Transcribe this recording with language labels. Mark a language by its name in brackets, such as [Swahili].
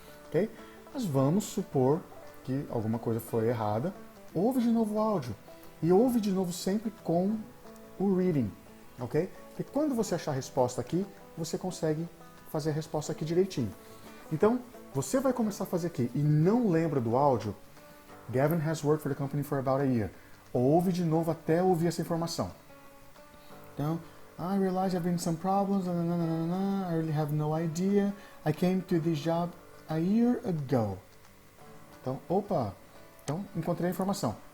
[Portuguese] Okay, nós vamos supor que alguma coisa foi errada. Ouve de novo o áudio e ouve de novo sempre com o reading. Ok? Porque quando você achar a resposta aqui, você consegue fazer a resposta aqui direitinho. Então, você vai começar a fazer aqui e não lembra do áudio. [English] Gavin has worked for the company for about a year. [Portuguese] Ouve de novo até ouvir essa informação. [English] Então, I realize there have been some problems, I really have no idea. I came to this job a year ago. [Portuguese] Então, então encontrei a informação.